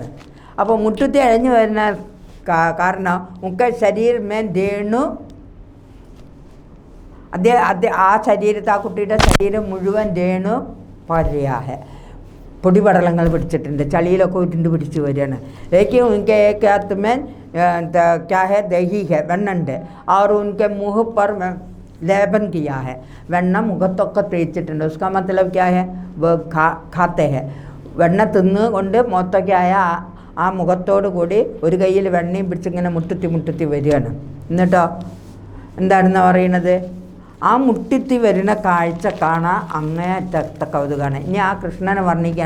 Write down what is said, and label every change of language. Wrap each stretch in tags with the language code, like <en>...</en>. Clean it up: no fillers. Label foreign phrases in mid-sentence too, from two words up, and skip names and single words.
<ml>അപ്പോൾ മുട്ടുത്തി അഴഞ്ഞു വരുന്ന കാരണം ഉക്ക ശരീരമേ രേണു, ആ ശരീരത്തെ, ആ കുട്ടിയുടെ ശരീരം മുഴുവൻ രേണു പര്യാഹ, പൊടിപടലങ്ങൾ പിടിച്ചിട്ടുണ്ട്, ചളിയിലൊക്കെ ഇട്ടിട്ട് പിടിച്ച് വരികയാണ്.</ml> <hi>ഏക്ക് ഉनके एक हाथ में क्या है, दही है, വെണ്ണുണ്ട്. और उनके मुँह पर लेपन किया है,</hi> <ml>വെണ്ണ മുഖത്തൊക്കെ തേച്ചിട്ടുണ്ട്.</ml> <hi>उसका मतलब क्या है, वो खाते हैं.</hi> <ml>വെണ്ണ തിന്ന് കൊണ്ട് മൊത്തൊക്കെ ആയ ആ മുഖത്തോടു കൂടി ഒരു കയ്യിൽ വെണ്ണയും പിടിച്ചിങ്ങനെ മുട്ടുത്തി വരികയാണ്. എന്നിട്ടോ എന്താണെന്ന് പറയുന്നത്, ആ മുട്ടിത്തി വരുന്ന കാഴ്ച കാണാൻ അങ്ങേയറ്റത്തെ കൗതുകമാണ്. ഇനി ആ കൃഷ്ണനെ വർണ്ണിക്കാണ്.</ml>